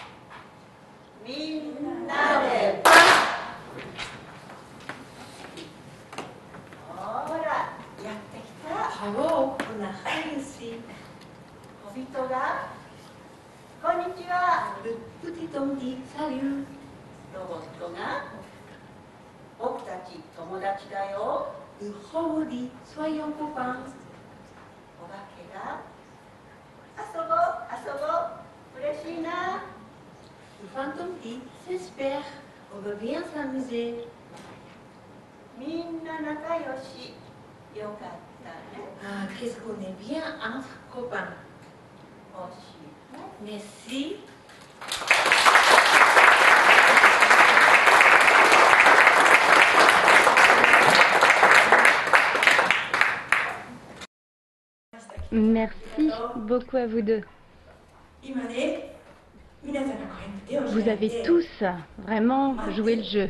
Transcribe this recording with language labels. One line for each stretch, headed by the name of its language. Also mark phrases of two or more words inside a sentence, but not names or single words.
French: Bravo, on a réussi. Le petit Phantom dit salut.
Japanese: ロボットが僕たち友達だよ。
French: Le robot dit soyons copains.
Japanese: お化けが遊ぼう遊ぼう嬉しいな。
French: Le fantôme dit j'espère, on veut bien s'amuser.
Japanese: みんな仲良し。よかったね。
French: Ah, qu'est-ce qu'on est bien entre copains.
Japanese: おしまい。
French: Merci. Merci beaucoup à vous deux. Vous avez tous vraiment joué le jeu.